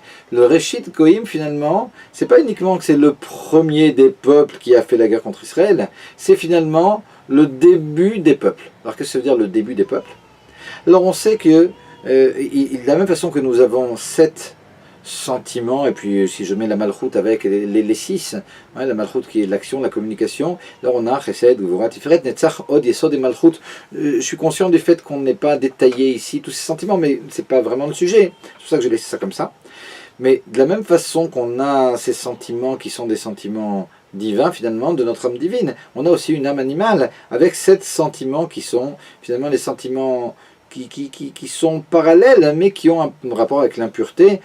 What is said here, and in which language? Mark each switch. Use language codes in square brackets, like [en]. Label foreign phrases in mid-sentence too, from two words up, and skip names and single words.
[fr] Le [he] ראשית גוים, [fr] finalement, c'est pas uniquement que c'est le premier des peuples qui a fait la guerre contre Israël, c'est finalement le début des peuples. Alors qu'est-ce que ça veut dire le début des peuples? Alors on sait que, de la même façon que nous avons 7 sentiments, et puis si je mets la malchoute avec les 6, hein, la malchoute qui est l'action, la communication, alors on a [he] חסד, גבורה, תפארת, נצח, הוד, יסוד [fr] et malchoute. Je suis conscient du fait qu'on n'est pas détaillé ici tous ces sentiments, mais c'est pas vraiment le sujet, c'est pour ça que j'ai laissé ça comme ça. Mais de la même façon qu'on a ces sentiments qui sont des sentiments divins finalement de notre âme divine, on a aussi une âme animale avec 7 sentiments qui sont finalement les sentiments qui sont parallèles mais qui ont un rapport avec l'impureté.